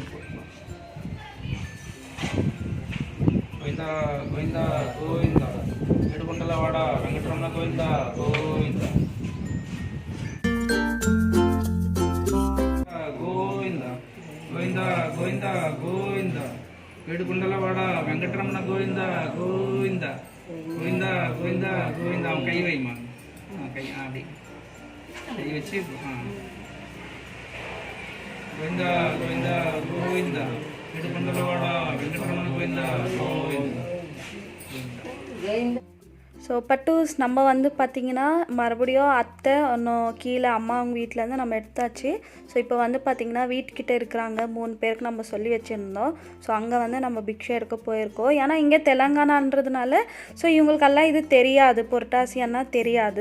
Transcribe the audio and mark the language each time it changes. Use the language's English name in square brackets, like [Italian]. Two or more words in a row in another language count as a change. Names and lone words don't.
[Telugu] గోవిందా గోవిందా గోవిందా ఏడుకొండలవాడ వెంకటరమణ గోవిందా గోవిందా గోవిందా గోవిందా గోవిందా గోవిందా ఏడుకొండలవాడ వెంకటరమణ గోవిందా గోవిందా గోవిందా గోవిందా గోవిందా [Tamil] அவன் கை வைமா, கை அப்படி கை வச்சு [Telugu] గోవిందా గోవిందా గోవిందా ఏడుకొండలవాడ వెంకటరమణ గోవిందా గోవిందా. [Tamil] ஸோ பட்டூஸ் நம்ம பார்த்திங்கன்னா மறுபடியும் அத்தை இன்னும் கீழே அம்மா அவங்க வீட்டிலேருந்து நம்ம எடுத்தாச்சு. ஸோ இப்போ பார்த்திங்கன்னா வீட்டுக்கிட்ட இருக்கிறாங்க 3 பேருக்கு நம்ம சொல்லி வச்சுருந்தோம். ஸோ அங்கே நம்ம பிக்ஷை எடுக்க போயிருக்கோம். ஏன்னா இங்கே தெலுங்கானான்றதுனால ஸோ இவங்களுக்கெல்லாம் இது தெரியாது, புரட்டாசியானா தெரியாது.